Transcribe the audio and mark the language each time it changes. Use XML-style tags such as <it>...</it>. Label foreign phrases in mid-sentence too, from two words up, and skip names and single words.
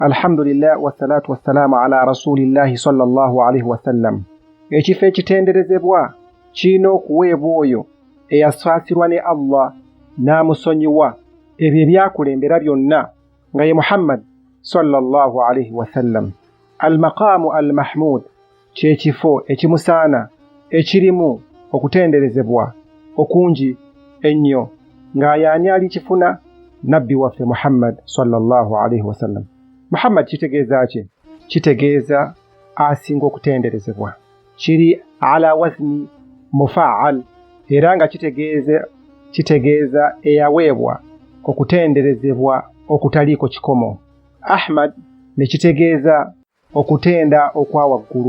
<ar>الحمد لله والصلاة والسلام على رسول الله صلى الله عليه وسلم.</ar> <lg>Ekifo ekitenderezebwa kirina okuweebwa oyo eyasaasirwa ne Allah n'amusonyiwa ebyo ebyakulembera byonna nga ye Muhammad</lg> <ar>صلى الله عليه وسلم. المقام المحمود</ar> <lg>kyekifo ekimusaana ekirimu okutenderezebwa okungi ennyo ng'ayani alikifuna nabbi waffe Muhammad</lg> <ar>صلى الله عليه وسلم.</ar> <lg>Muhammad kitegeeza ki? Kitegeeza asinga okutenderezebwa. Kiri</lg> <ar>على وزن مفعّل</ar> <lg>era nga kitegeeza eyaweebwa okutenderezebwa okutaliiko kikomo. Ahmad ne kitegeeza okutenda okwa waggulu.</lg>